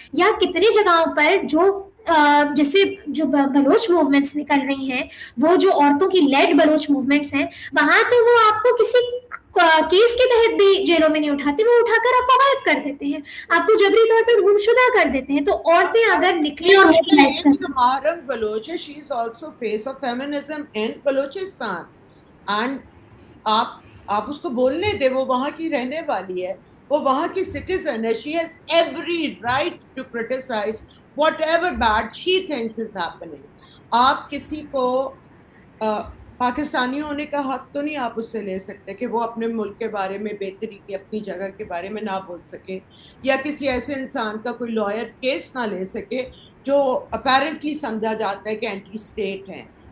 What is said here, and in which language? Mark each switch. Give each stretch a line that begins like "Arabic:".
Hindi: या कितनी जगहों पर जो जैसे जो बलोच मूवमेंट्स निकल रही हैं, वो जो औरतों की लेड बलोच मूवमेंट्स हैं, वहां तो वो आपको किसी केस के तहत भी जेलों में नहीं उठाते, वो उठाकर आपको गायब कर देते हैं, आपको जबरी तौर पर गुमशुदा कर देते हैं. तो औरतें अगर निकली और मोबिलाइज कर,
English: Maharang Baloch, she is also face of feminism in Balochistan. And
Hindi: आप उसको बोलने दे, वो वहाँ की रहने वाली है, वो वहाँ की सिटीजन है.
English: She has every right to criticize whatever bad she thinks is happening.
Hindi: आप किसी को पाकिस्तानी होने का हक तो नहीं आप उससे ले सकते कि वो अपने मुल्क के बारे में बेहतरी की अपनी जगह के बारे में ना बोल सके, या किसी ऐसे इंसान का कोई लॉयर केस ना ले सके जो अपेरेंटली समझा जाता है कि एंटी स्टेट हैं.